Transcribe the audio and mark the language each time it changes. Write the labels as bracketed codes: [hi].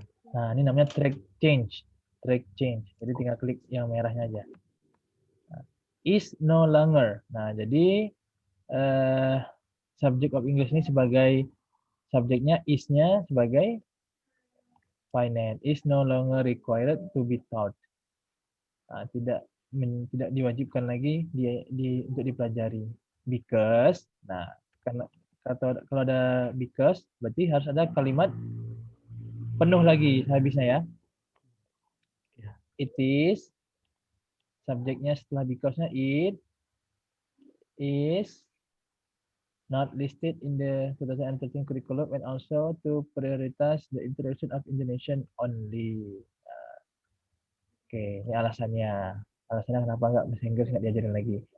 [id] Nah, ini namanya track change. Track change. Jadi tinggal klik yang merahnya aja. [en] Nah, is no longer. [id] Nah, jadi [en] subject of English [id] ini sebagai subjeknya, is-nya sebagai finite. [en] Is no longer required to be taught. [id] Nah, tidak diwajibkan lagi untuk dipelajari. Because, nah, karena kalau ada because, berarti harus ada kalimat penuh lagi habisnya ya. [en] It is, [id] subjeknya setelah because-nya [en] it is not listed in the 2013 curriculum and also to prioritize the introduction of Indonesian only. [id] Oke, ini alasannya. Alasannya kenapa bahasa Inggris nggak diajarin lagi.